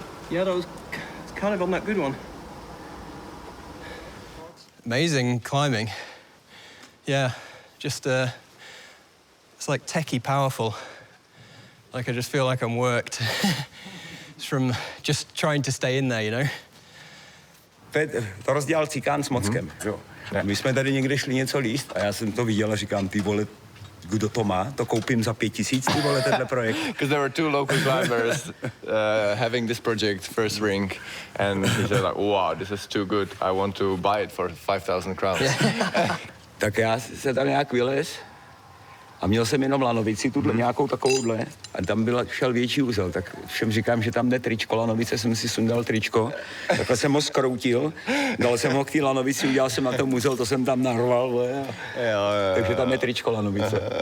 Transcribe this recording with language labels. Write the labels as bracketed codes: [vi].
[en] Yeah, that was kind of on that good one. Amazing climbing. Yeah, just, it's like techie powerful. Like I just feel like I'm worked. It's from just trying to stay in there, you know? [cs] Petr, to rozdělal Cikán s Mockem, jo. My jsme tady někde šli něco líst a já jsem to viděl a říkám, ty vole, kdo to má, to koupím za 5 000, ty vole, tenhle projekt. [en] Because there were two local climbers having this project, first ring, and he said like, wow, this is too good. I want to buy it for 5,000 crowns. [cs] Tak já se tam nějak vylez a měl jsem jenom lanovici, tuhle nějakou takovouhle, a tam šel větší úzel, tak všem říkám, že tam jde tričko, lanovice jsem si sundal tričko, takhle jsem ho skroutil, dal jsem ho k té lanovici, udělal jsem na tom úzel, to jsem tam narval, takže tam je tričko, lanovice.